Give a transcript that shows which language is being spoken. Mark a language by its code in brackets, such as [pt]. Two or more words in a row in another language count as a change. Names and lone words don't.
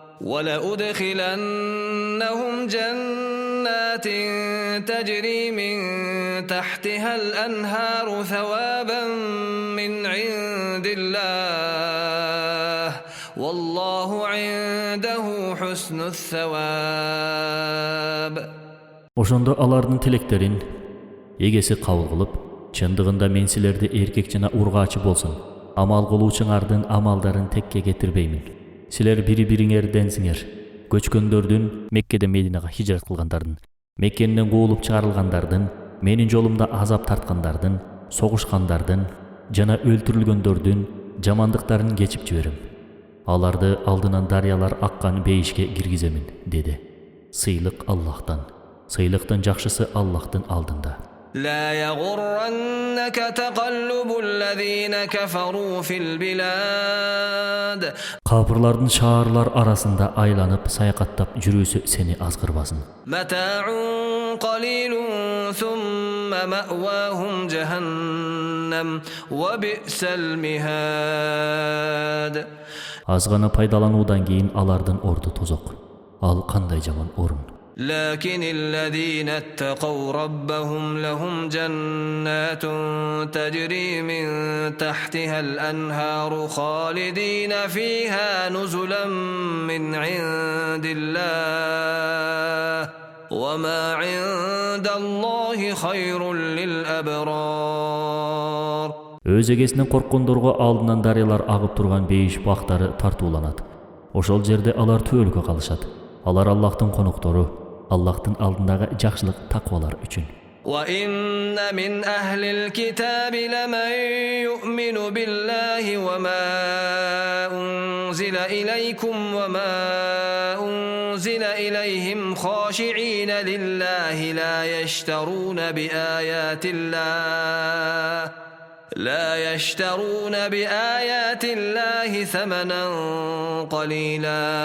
[ar] تجري من تحتها الأنهار ثوابا من عند الله والله عنده حسن الثواب. [ky] Ошондо алардын тилектерин эгеси кабыл кылып, чындыгында мен силерди эркек жана ургаачы болсун, амал кылуучуңардын амалдарын текке кетирбеймин. Силер бири-бириңерденсиңер. Көчкөндөрдүн, Меккеден Мединага хижрат кылгандардын, Меккеден куулуп чыгарылгандардын, менин жолумда азап тарткандардын, согушкандардын жана өлтүрүлгөндөрдүн жамандыктарын кечип жиберем. Аларды алдынан дарыялар аккан бейишке киргиземин, деди. Сыйлык Аллахтан. Сыйлыктын жакшысы Аллахтын алдында. [ar] لا يغرنك تقلب الذين كفروا في البلاد. [ky] Капырлардын шаарлар арасында айланып саякаттап жүрүүсү сени азгырбасын. [ar] متاع قليل ثم مأواهم جهنم وبئس المهاد. [ky] Азгана пайдалануудан кийин алардын орду тозок. Ал кандай жаман орун. [ar] لكن الذين اتقوا ربهم لهم جنات تجري من تحتها الأنهار خالدين فيها نزلا من عند الله وما عند الله خير للأبرار. [ky] Өз эгесинен корккондорго алдынан дарыялар агып турган бейиш бактары тартууланат. Ошол жерде алар түбөлүккө калышат. Алар Аллахтын коноктору, Аллахтын алдындагы жакшылык таквалар үчүн. [ar] وَإِنَّ مِنْ أَهْلِ الْكِتَابِ لَمَنْ يُؤْمِنُ بِاللَّهِ وَمَا أُنْزِلَ إِلَيْكُمْ وَمَا أُنْزِلَ إِلَيْهِمْ خَاشِعِينَ لِلَّهِ لا يشترون بآيات الله ثمنا قليلا